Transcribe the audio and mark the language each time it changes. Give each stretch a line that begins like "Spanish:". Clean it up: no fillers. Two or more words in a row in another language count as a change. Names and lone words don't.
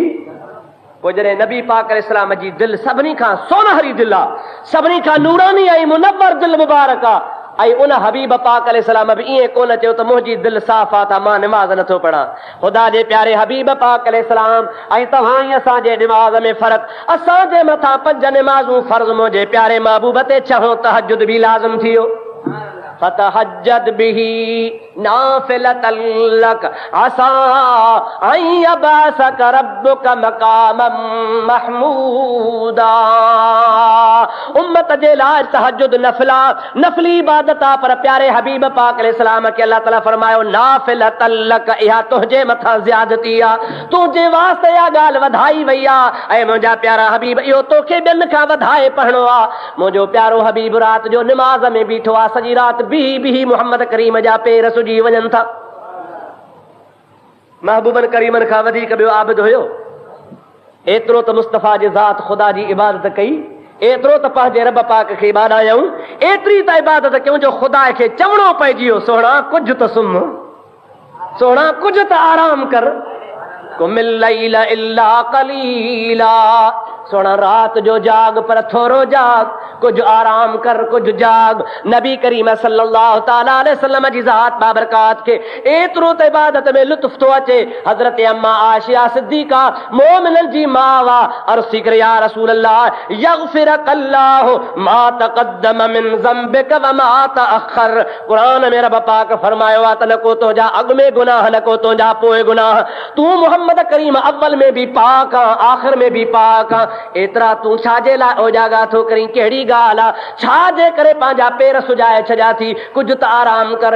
Sindhi: पोइ जॾहिं नबी पाक अलैहिस्सलाम जी दिलि सभिनी खां सोनहरी दिलि आहे, सभिनी खां नूरानी ऐं मुनव्वर दिलि मुबारक आहे, आई उन हबीब पाक अलैहिस्सलाम भी इए कोन चयो त मुंहिंजी दिल साफ़ आ त मां निमाज़ नथो पढ़ा। खुदा जे प्यारे हबीब पाक अलैहिस्सलाम आई तव्हां ई असांजे निमाज़ में फ़र्क़, असांजे मथां 5 निमाज़ूं फ़र्ज़, मुंहिंजे प्यारे महबूब ते छहों तहज्जुद भी लाज़िम थियो।
Arabic: فتهجد به نافلة لك عسى أن يبعثك ربك مقاما محمودا.
Sindhi: उम्मत जे लाइ तहज्जुद नफ़िला, नफ़िली इबादत आ, पर प्यारे हबीब पाक अलैहिस्सलाम खे अल्लाह ताला फरमायो
Arabic: نافلة لك,
Sindhi: इहा तुंहिंजे मथां ज़ियादती आ, तुंहिंजे वास्ते इहा ॻाल्हि वधाई वई आ। ऐं मुंहिंजा प्यारा हबीब इहो तोखे ॿियनि खां वधाए पढ़णो आ। मुंहिंजो प्यारो हबीब राति जो निमाज़ में बीठो आ, सॼी राति बिही बिही मोहम्मद करीम जा पेर सुजी वञनि था। महबूबन करीमन खां वधीक ॿियो आबिद हुयो? एतिरो त मुस्तफ़ा जी ज़ात ख़ुदा जी इबादत कई, एतिरो त पंहिंजे रब पाक खे ॿाॾायूं, एतिरी त इबादत कयूं जो ख़ुदा खे चवणो पइजी वियो सोहणा कुझु त सुम्ह, सोहणा कुझु त आराम कर,
Arabic: قم الليل إلا قليلا,
Sindhi: सोना रात जो जाग पर थोरो जाग, कुछ आराम कर कुछ जाग। नबी करीम
Arabic: صلى الله تعالى عليه وسلم
Sindhi: जी ज़ात बाबरकात के एतिरो त इबादत में लुत्फ तो अचे। हज़रत अम्मा आशिया सिद्दीका मोमिनन जी मां वा, अर्ज़ करे
Arabic: يا رسول الله يغفر لك الله ما تقدم من ذنبك وما تأخر.
Sindhi: कुरान में रब पाक फरमायो आ त न को तुंहिंजा अॻु में गुनाह, न को तुंहिंजा पोइ गुनाह, तूं मोहम्मद करीम अव्वल में भी पाक आ, आख़िर में भी पाक आ। एतिरा तूं छाजे लाइ ओजागा थो करीं? कहिड़ी ॻाल्हि आ? छाजे करे पंहिंजा पेर सुजाए छॾिया थी? कुझु त आराम कर।